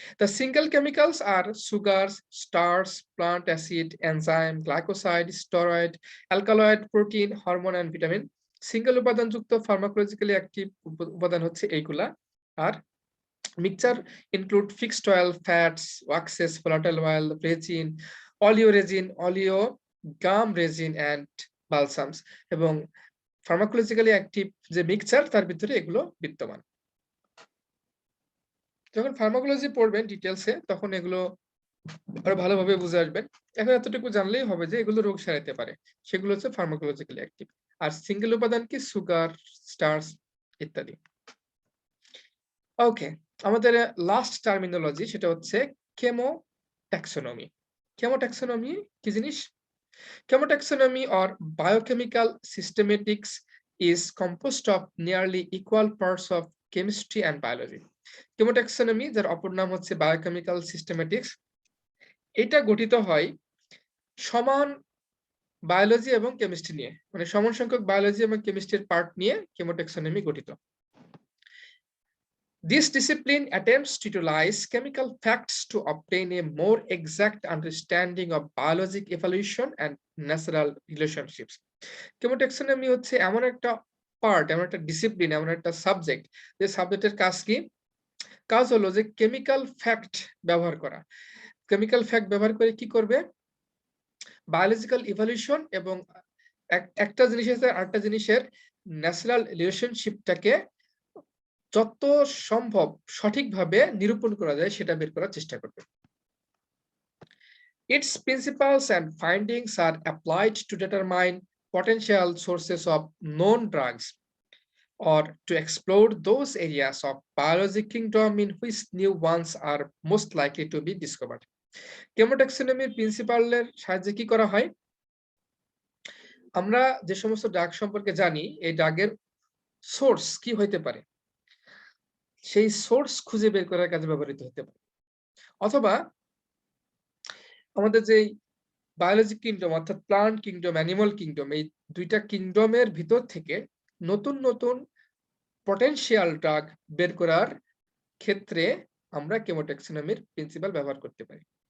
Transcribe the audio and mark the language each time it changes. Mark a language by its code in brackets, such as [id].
[en] The single chemicals are sugars, starch, plant acid, enzyme, glycoside, steroid, alkaloid, protein, hormone and vitamin. [bn] Single উপাদানযুক্ত pharmacologically active উপাদান হচ্ছে এইগুলা। আর mixture [en] include fixed oil, fats, waxes, volatile oil, resin, oleoresin, gum resin and balsams. [bn] এবং pharmacologically active যে mixture তার ভিতরে এগুলো বিদ্যমান। যখন ফার্মাকোলজি পড়বেন ডিটেইলসে তখন এগুলো আরো ভালোভাবে বুঝে আসবেন। এখন এতটুকু জানলেই হবে যে এগুলো রোগ সারাতে পারে, সেগুলো হচ্ছে ফার্মাকোলজিক্যালি অ্যাক্টিভ। আর সিঙ্গেল উপাদান কি? সুগার, স্টার্চ ইত্যাদি। ওকে, আমাদের লাস্ট টার্মিনোলজি সেটা হচ্ছে কেমোট্যাক্সোনমি। কেমোট্যাক্সোনমি কি জিনিস? [en] Chemotaxonomy or biochemical systematics is composed of nearly equal parts of chemistry and biology. [bn] Chemotaxonomy যার অপর নাম হচ্ছে বায়োকেমিক্যাল সিস্টেমেটিক্স, এটা গঠিত হয় সমান বায়োলজি এবং কেমিস্ট্রি নিয়ে, মানে সমান সংখ্যক বায়োলজি এবং কেমিস্ট্রির পার্ট নিয়ে chemotaxonomy গঠিত। [en] This discipline attempts to utilize chemical facts to obtain a more exact understanding of biologic evolution and natural relationships. [bn] Chemotaxonomy হচ্ছে এমন একটা পার্ট, এমন একটা ডিসিপ্লিন, এমন একটা সাবজেক্ট যে সাবজেক্টের কাজ কি? কাজ হলো যে কেমিক্যাল ফ্যাক্ট ব্যবহার করা। কেমিক্যাল ফ্যাক্ট ব্যবহার করে কি করবে? বায়োলজিক্যাল ইভলিউশন এবং একটা জিনিসের সাথে আরেকটা জিনিসের ন্যাচারাল রিলেশনশিপটাকে যত সম্ভব সঠিকভাবে নিরূপণ করা যায় সেটা বের করার চেষ্টা করবে। [en] Its principles and findings are applied to determine potential sources of known drugs or to explore those areas of biologic kingdom in which new ones are most likely to be discovered. [bn] Chemotaxonomy প্রিন্সিপালের সাহায্যে কি করা হয়? আমরা যে সমস্ত drug সম্পর্কে জানি এই ড্রাগের সোর্স কি হইতে পারে সেই সোর্স খুঁজে বের করার কাজে ব্যবহৃত হতে পারে, অথবা আমাদের যে বায়োলজিক কিংডম অর্থাৎ প্লান্ট কিংডম, অ্যানিমাল কিংডম, এই দুইটা কিংডমের ভিতর থেকে নতুন নতুন পটেনশিয়াল ড্রাগ বের করার ক্ষেত্রে আমরা কেমোট্যাক্সোনমির প্রিন্সিপাল ব্যবহার করতে পারি।